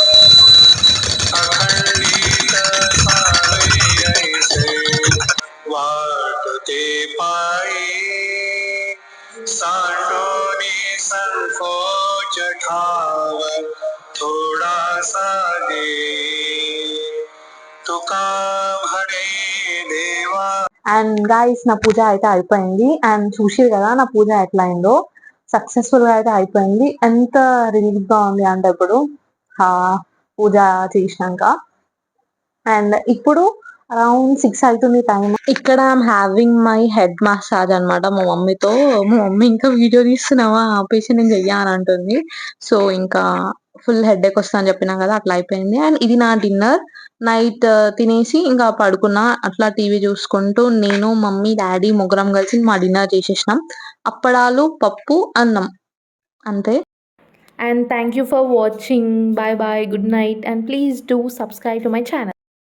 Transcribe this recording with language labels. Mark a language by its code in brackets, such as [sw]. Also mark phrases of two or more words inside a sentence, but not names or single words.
[mr] अखंडित सावे ऐसे वाट ते पायी, सांडोनी संकोच ठाव थोड़ा सा दे तू काम हरे देवा. [en] and guys [te] నా పూజ అయితే అయిపోయింది అండ్ చూసిరు కదా నా పూజ ఎట్లా అయిందో సక్సెస్ఫుల్ గా అయితే అయిపోయింది. ఎంత రిలీఫ్ గా ఉంది అంటే ఇప్పుడు ఆ పూజ చేసినాక. అండ్ ఇప్పుడు అరౌండ్ 6 అవుతుంది టైం. ఇక్కడ [en] I'm having my head massage [te] అన్నమాట మా మమ్మీతో. మా మమ్మీ ఇంకా వీడియో తీస్తున్నావా ఆపేసి నేను చెయ్యా అని అంటుంది. సో ఇంకా [en] full head [te] వస్తా అని చెప్పినా కదా అట్లా అయిపోయింది. అండ్ ఇది నా డిన్నర్. నైట్ తినేసి ఇంకా పడుకున్నా అట్లా టీవీ చూసుకుంటూ. నేను మమ్మీ డాడీ ముగ్గురం కలిసి మా డిన్నర్ చేసేసినాం. అప్పడాలు పప్పు అన్నం అంతే. [en] And thank you for watching. Bye bye, good night, and please do subscribe to my channel.